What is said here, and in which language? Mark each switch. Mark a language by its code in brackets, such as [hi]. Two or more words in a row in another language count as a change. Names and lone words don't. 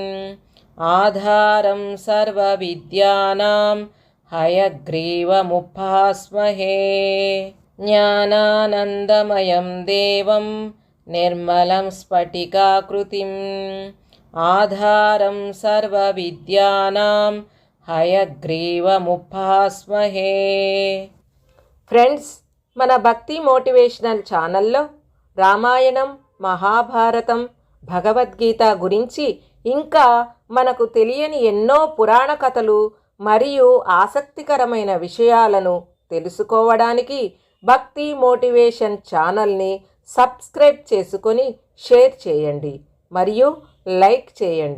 [sa] आधारं सर्वविद्यानां हयग्रीवमुपास्महे ज्ञानानन्दमयं देवं निर्मलं स्फटिकाकृतिम् आधारं सर्वविद्यानां हयग्रीवमुपास्महे। [te] ఫ్రెండ్స్, మన భక్తి మోటివేషనల్ ఛానల్లో రామాయణం, మహాభారతం, భగవద్గీత గురించి ఇంకా మనకు తెలియని ఎన్నో పురాణ కథలు మరియు ఆసక్తికరమైన విషయాలను తెలుసుకోవడానికి భక్తి మోటివేషన్ ఛానల్ని సబ్స్క్రైబ్ చేసుకొని షేర్ చేయండి మరియు లైక్ చేయండి.